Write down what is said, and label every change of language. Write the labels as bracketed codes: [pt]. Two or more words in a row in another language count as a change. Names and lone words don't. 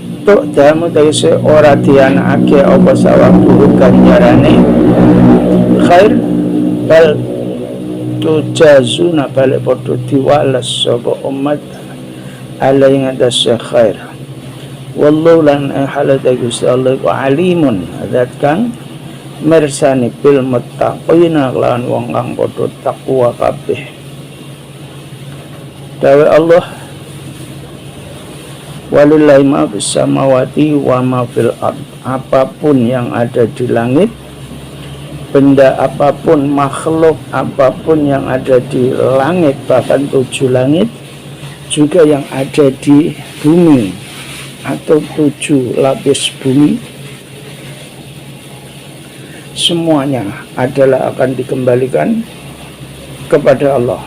[jv] damu tegese ora dianakake apa sawabu ganjarane khair [ar] بل تجزون [jv] balik padha diwales sapa umat ala ing atase khair wallahu lan halata Gusti Allah ku alimun zat kang mirsani [ar] بالمتقين [jv] lan wong kang padha takwa kabeh. [ar] Dawe Allah ولله ما في السماوات وما في الأرض, [id] apapun yang ada di langit, benda apapun, makhluk apapun yang ada di langit, bahkan 7 langit, juga yang ada di bumi atau 7 lapis bumi, semuanya adalah akan dikembalikan kepada Allah.